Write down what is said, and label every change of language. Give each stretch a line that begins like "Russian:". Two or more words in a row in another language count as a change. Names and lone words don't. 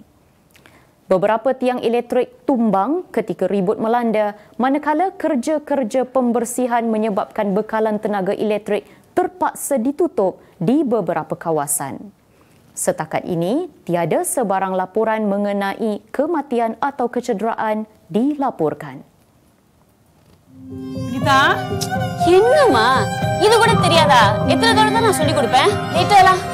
Malay: Beberapa tiang elektrik tumbang ketika ribut melanda manakala kerja-kerja pembersihan menyebabkan bekalan tenaga elektrik terpaksa ditutup di beberapa kawasan. Setakat ini, tiada sebarang laporan mengenai kematian atau kecederaan dilaporkan.
Tamil: கீதா என்னம்மா இது கூட தெரியாதா? எத்தனை தடவை தான் நான் சொல்லி கொடுப்பேன்? லேட்டா